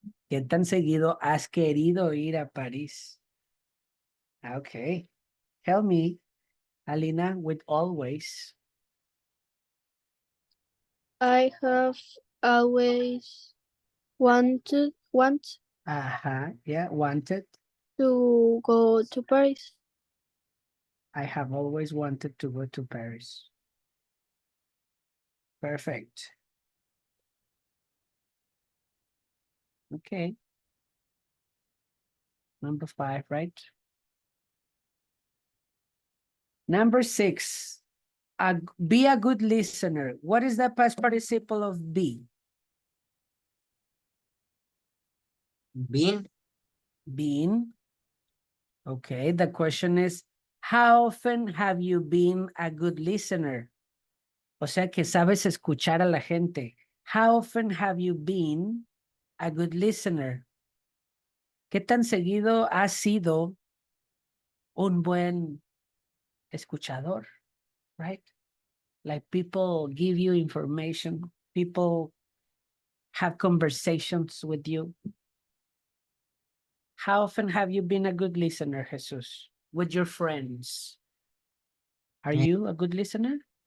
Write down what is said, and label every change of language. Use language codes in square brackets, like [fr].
[es] ¿Qué tan seguido has querido ir a París? [en] Okay. Help me, Alina, with always. I have always want Yeah, wanted. to go to Paris. I have always wanted to go to Paris. Perfect. Okay. Number 5, right? Number 6, be a good listener. What is the past participle of be? Been. Been. Okay, the question is, how often have you been a good listener? [es] O sea que sabes escuchar a la gente. [en] How often have you been a good listener? [es] ¿Qué tan seguido has sido un buen escuchador? [en] Right? Like people give you information, people have conversations with you. How often have you been a good listener, Jesus? With your friends? Are you a good listener?